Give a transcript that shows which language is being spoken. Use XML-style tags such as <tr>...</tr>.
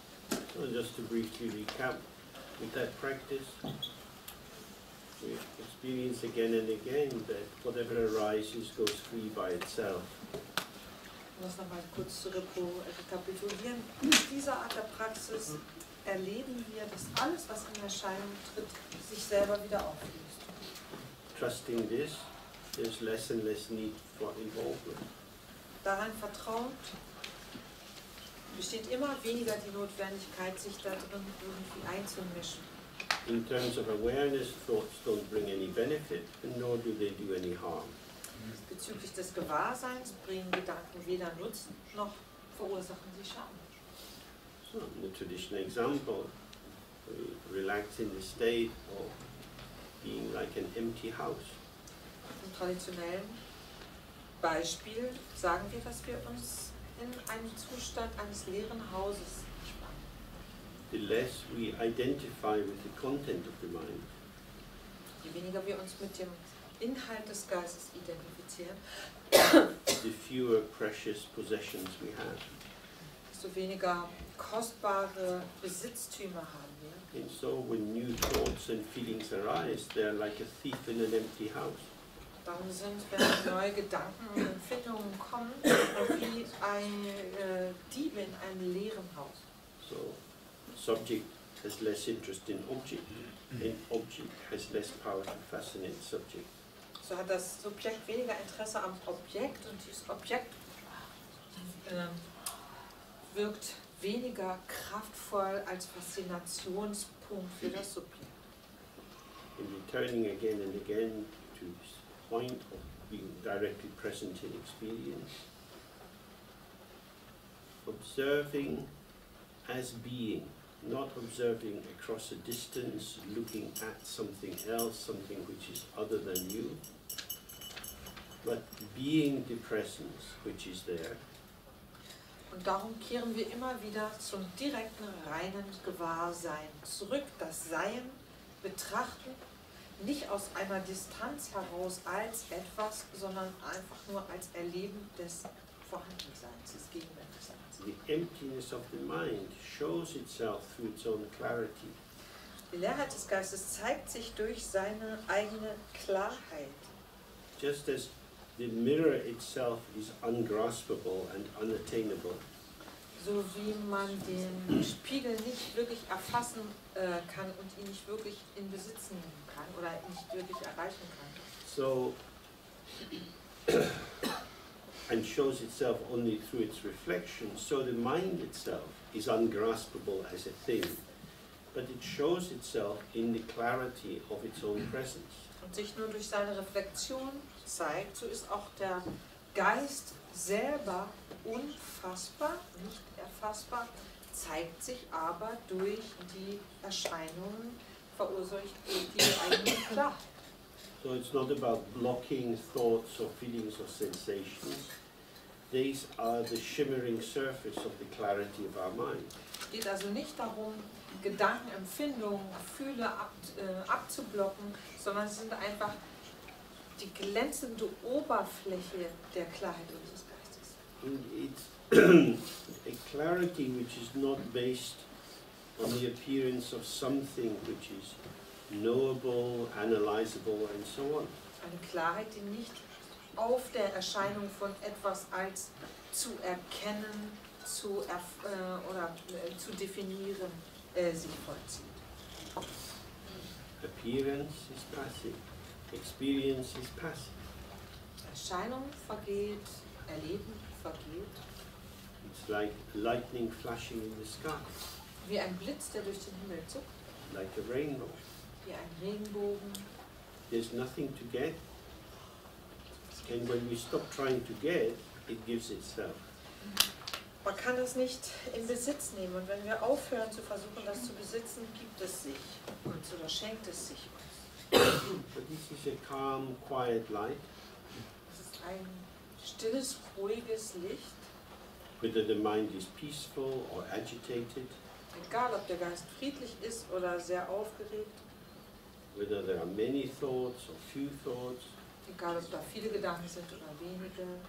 <en>So just to briefly recap, with that practice, we experience experience again and again that whatever arises goes free by itself.</en> <de>Um das nochmal kurz zu rekapitulieren. In dieser Art der Praxis erleben wir, dass alles, was in Erscheinung tritt, sich selber wieder auflöst.</de> <en>Trusting this, there's less and less need for involvement.</en> <de>Daran vertraut, besteht immer weniger die Notwendigkeit, sich da drin irgendwie einzumischen.</de> <en>In terms of awareness, thoughts don't bring any benefit, and nor do they do any harm.</en> <de>Bezüglich des Gewahrseins bringen Gedanken weder Nutzen noch verursachen sie Schaden.</de> <en>So, in the traditional example, we relax in the state of being like an empty house.</en> <de>Im traditionellen Beispiel sagen wir, dass wir uns in einem Zustand eines leeren Hauses entspannen.</de> <en>The less we identify with the content of the mind,</en> <de>Je weniger wir uns mit dem Inhalt des Geistes identifizieren,</de> <en>the fewer precious possessions we have.</en> <de>desto weniger kostbare Besitztümer haben wir.</de> <en>And so when new thoughts and feelings arise, they're like a thief in an empty house.</en> <de>Darum sind, wenn neue Gedanken und Empfindungen kommen, wie ein Dieb in einem leeren Haus.</de> <en>So, subject has less interest in object, and object has less power to fascinate subject.</en> <de>So hat das Subjekt weniger Interesse am Objekt und dieses Objekt wirkt weniger kraftvoll als Faszinationspunkt für das Subjekt.</de> <en>And returning again and again to this point of being directly present in experience, observing as being, not observing across a distance, looking at something else, something which is other than you, but being the presence which is there.</en> <de>Und darum kehren wir immer wieder zum direkten, reinen Gewahrsein zurück, das Sein betrachten, nicht aus einer Distanz heraus als etwas, sondern einfach nur als Erleben des Vorhandenseins, des Gegenwärtigseins.</de> <en>The emptiness of the mind shows itself through its own clarity.</en> <de>Die Leerheit des Geistes zeigt sich durch seine eigene Klarheit.</de> <en>Just as the mirror itself is ungraspable and unattainable,</en> <de>So wie man den Spiegel nicht wirklich erfassen kann und ihn nicht wirklich in Besitz nehmen kann oder nicht wirklich erreichen kann.</de> <en>so and shows itself only through its reflection, so the mind itself is ungraspable as a thing, but it shows itself in the clarity of its own presence.</en> <de>Und sich nur durch seine Reflexion zeigt, so ist auch der Geist selber unfassbar, nicht erfassbar, zeigt sich aber durch die Erscheinungen, verursacht durch die eigene Klarheit.</de> <en>So it's not about blocking thoughts or feelings or sensations. These are the shimmering surface of the clarity of our mind.</en> <de>Es geht also nicht darum, Gedanken, Empfindungen, Gefühle abzublocken, sondern es sind einfach die glänzende Oberfläche der Klarheit unseres Geistes.</de> <en>And it's a clarity which is not based on the appearance of something which is knowable, analyzable, and so on.</en> <de>Eine Klarheit, die nicht auf der Erscheinung von etwas als zu erkennen, zu definieren sich vollzieht.</de> <en>Appearance is passive, experience is passive.</en> <de>Erscheinung vergeht, Erleben vergeht.</de> <en>It's like lightning flashing in the sky,</en> <de>Wie ein Blitz, der durch den Himmel zuckt,</de> <en>like a rainbow.</en> <de>wie ein Regenbogen.</de> <en>There's nothing to get, and when we stop trying to get, it gives itself.</en> <de>Man kann es nicht in Besitz nehmen und wenn wir aufhören zu versuchen, das zu besitzen, gibt es sich uns oder schenkt es sich uns.</de> <en>But this is a calm, quiet light.</en> <de>Es ist ein stilles, ruhiges Licht,</de> <en>Whether the mind is peaceful or agitated,</en> <de>egal ob der Geist friedlich ist oder sehr aufgeregt,</de> <en>whether there are many thoughts or few thoughts,</en> <de>egal ob da viele Gedanken sind oder wenige.</de>